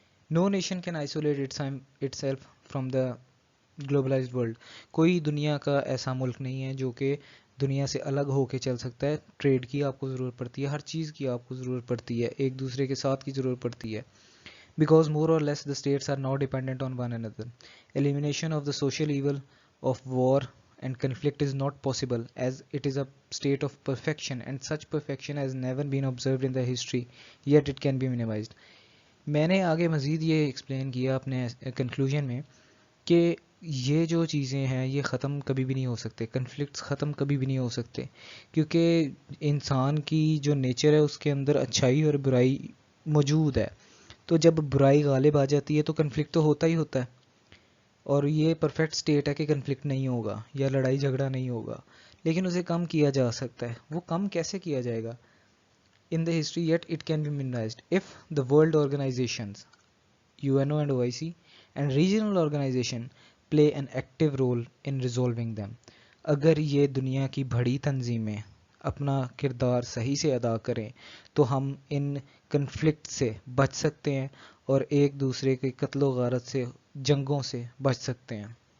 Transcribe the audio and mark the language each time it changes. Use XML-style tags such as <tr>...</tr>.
<en>No nation can isolate itself from the globalized world.</en> <ur>کوئی دنیا کا ایسا ملک نہیں ہے جو کہ دنیا سے الگ ہو کے چل سکتا ہے. ٹریڈ کی آپ کو ضرورت پڑتی ہے, ہر چیز کی آپ کو ضرورت پڑتی ہے, ایک دوسرے کے ساتھ کی ضرورت پڑتی ہے.</ur> <en>Because more or less the states are now dependent on one another. Elimination of the social evil of war and conflict is not possible as it is a state of perfection and such perfection has never been observed in the history, yet it can be minimized.</en> <ur>میں نے آگے مزید یہ explain کیا اپنے conclusion میں کہ یہ جو چیزیں ہیں یہ ختم کبھی بھی نہیں ہو سکتے, کنفلکٹس ختم کبھی بھی نہیں ہو سکتے, کیونکہ انسان کی جو نیچر ہے اس کے اندر اچھائی اور برائی موجود ہے. تو جب برائی غالب آ جاتی ہے تو کنفلکٹ تو ہوتا ہی ہوتا ہے, اور یہ پرفیکٹ سٹیٹ ہے کہ کنفلکٹ نہیں ہوگا یا لڑائی جھگڑا نہیں ہوگا, لیکن اسے کم کیا جا سکتا ہے. وہ کم کیسے کیا جائے گا؟</ur> <en>in the history, yet it can be minimized if the world organizations, UNO and OIC, and regional organization play an active role in resolving them.</en> <ur>اگر یہ دنیا کی بڑی تنظیمیں اپنا کردار صحیح سے ادا کریں تو ہم ان کنفلکٹ سے بچ سکتے ہیں اور ایک دوسرے کے قتل و غارت سے, جنگوں سے بچ سکتے ہیں.</ur>